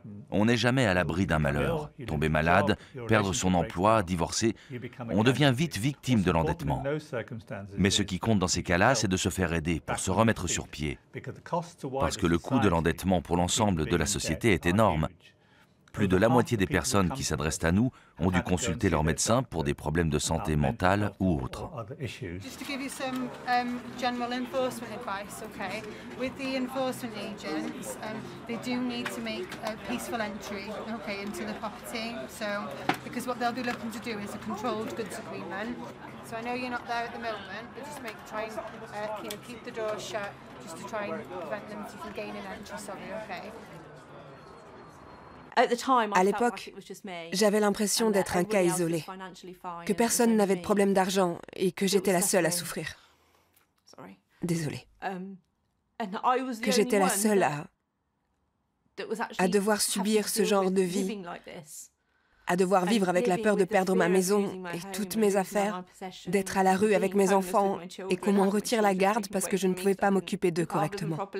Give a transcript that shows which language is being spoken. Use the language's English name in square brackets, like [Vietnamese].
[French] On n'est jamais à l'abri d'un malheur. Tomber malade, perdre son emploi, divorcer, on devient vite victime de l'endettement. Mais ce qui compte dans ces cas-là, c'est de se faire aider pour se remettre sur pied. Parce que le coût de l'endettement pour l'ensemble de la société est énorme. Plus de la moitié des personnes qui s'adressent à nous ont dû consulter leur médecin pour des problèmes de santé mentale ou autres. [English] Just to give you some general enforcement advice, okay? With the enforcement agents, they do need to make a peaceful entry, okay, into the property. So, because what they'll be looking to do is a controlled goods agreement. So I know you're not there at the moment, but just try and keep the door shut, just to try and prevent them from gaining entry. Sorry, okay? [French] À l'époque, j'avais l'impression d'être un cas isolé, que personne n'avait de problème d'argent et que j'étais la seule à souffrir. Désolée. Que j'étais la seule à devoir subir ce genre de vie, à devoir vivre avec la peur de perdre ma maison et toutes mes affaires, d'être à la rue avec mes enfants et qu'on m'en retire la garde parce que je ne pouvais pas m'occuper d'eux correctement.